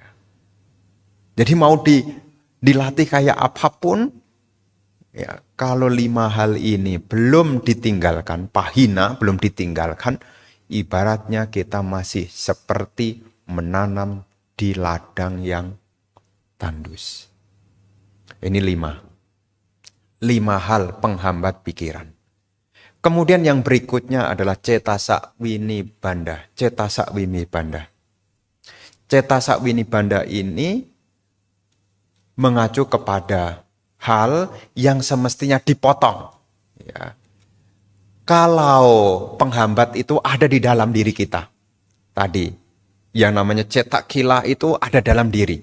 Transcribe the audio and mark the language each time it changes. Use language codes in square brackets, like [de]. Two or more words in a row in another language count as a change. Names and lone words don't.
[id] Jadi mau dilatih kayak apapun, ya, kalau 5 hal ini belum ditinggalkan, pahina belum ditinggalkan, ibaratnya kita masih seperti menanam di ladang yang tandus. Ini 5 hal penghambat pikiran. Kemudian yang berikutnya adalah [pi] cetasak winibanda. Cetasak winibanda. Cetasak winibanda [id] ini mengacu kepada hal yang semestinya dipotong. Ya. Kalau penghambat itu ada di dalam diri kita. Tadi, yang namanya [pi] cetak kila [id] itu ada dalam diri.